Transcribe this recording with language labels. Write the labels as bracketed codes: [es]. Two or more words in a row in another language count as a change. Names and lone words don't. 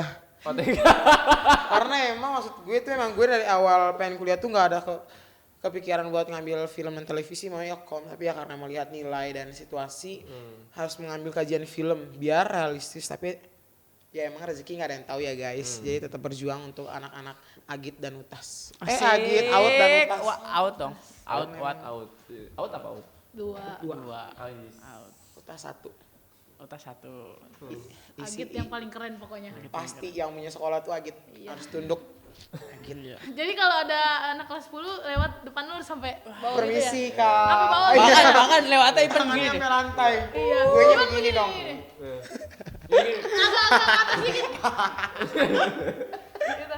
[id] Karena emang maksud gue tuh emang gue dari awal pengen kuliah tuh nggak ada kepikiran buat ngambil film dan televisi, mau ilkom, tapi ya karena melihat nilai dan situasi harus mengambil kajian film biar realistis, tapi ya emang rezeki nggak ada yang tahu ya guys. Jadi tetap berjuang untuk anak-anak Agit dan Utas. Agit, Out dan Utas. Wah, out dong. Out. Out apa out? Dua. Out. Utas 1. Utas 1. Agit yang paling keren pokoknya. Pasti yang punya sekolah tuh Agit. Harus tunduk. Agit. Jadi kalau ada anak kelas 10 lewat depan lu sampai bawah Permisi gitu ya? kak. Apa bawah? Iya. Bahkan lewat aja Tangannya gini. sampai lantai. Iya. Gue nya begini dong. Agak Gitu.